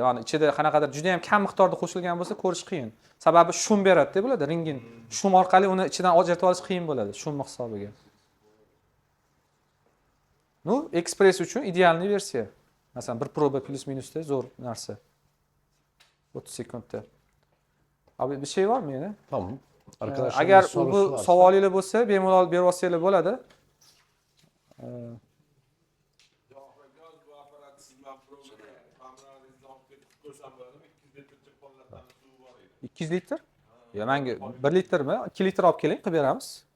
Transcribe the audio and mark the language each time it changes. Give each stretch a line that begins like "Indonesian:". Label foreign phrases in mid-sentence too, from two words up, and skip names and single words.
Uzbek: Ya'ni ichida qanaqadir juda ham kam miqdorda qo'shilgan bo'lsa ko'rish qiyin. Sababi shum beradi-da bo'ladi, ringin. Shum orqali uni ichidan ajratib olish qiyin bo'ladi, shum hisobiga. Ну, Express uchun
Russian: идеальный версия.
Uzbek: Masalan, bir proba plus minusda zo'r narsa. 30 sekundda.
Turkish: Abi bir şey var mı yine? Tamam. Arkadaşlar
Uzbek: Agar
Turkish: bir sorusu
Uzbek: bu
Turkish: varsa-
Uzbek: savolinglar bo'lsa, bemalol berib olsanglar bo'ladi. ikki yuz litr? Yo, menga 1 litrmi? 2 litr olib keling, qilib beramiz.